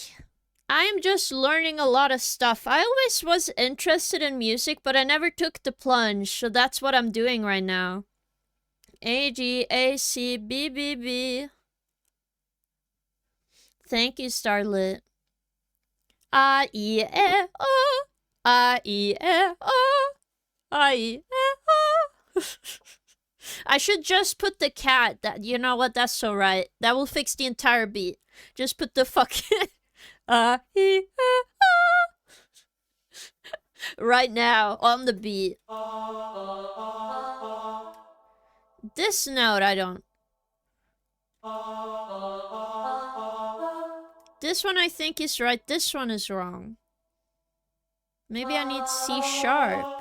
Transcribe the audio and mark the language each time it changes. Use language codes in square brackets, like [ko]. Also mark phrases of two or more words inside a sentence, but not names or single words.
[en] I'm just learning a lot of stuff. I always was interested in music, but I never took the plunge, so that's what I'm doing right now. AGACBBB. Thank you, Starlit. I-E-E-O. I-E-E-O. I-E-E-O. I should just put the cat. That, you know what? That's so right. That will fix the entire beat. Just put the fucking... I-E-E-O. Right now, on the beat. This note, I don't... This one I think is right. This one is wrong. Maybe I need C sharp.